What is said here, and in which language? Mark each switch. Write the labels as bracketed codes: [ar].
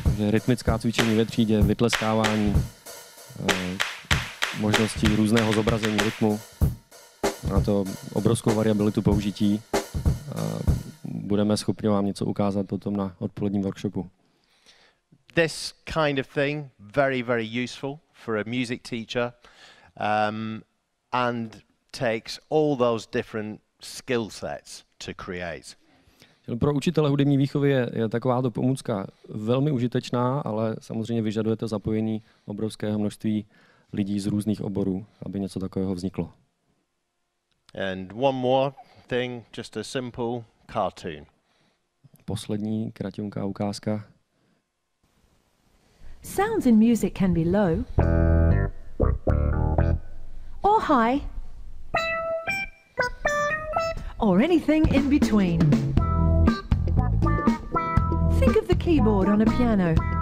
[cs] Rytmická cvičení ve třídě, vytleskávání, možnosti různého zobrazení rytmu. Má to obrovskou variabilitu použití. Budeme schopni vám něco ukázat potom na odpoledním workshopu. [en] This kind of thing, very, very useful for a music teacher and takes all those different skill sets to create. [cs] Pro učitele hudební výchovy je takováto pomůcka velmi užitečná, ale samozřejmě vyžaduje to zapojení obrovského množství lidí z různých oborů, aby něco takového vzniklo. [en] And one more thing, just a simple cartoon. [cs] Poslední kraťunká ukázka. [en] Sounds in music can be low or high or anything in between. Think of the keyboard on a piano.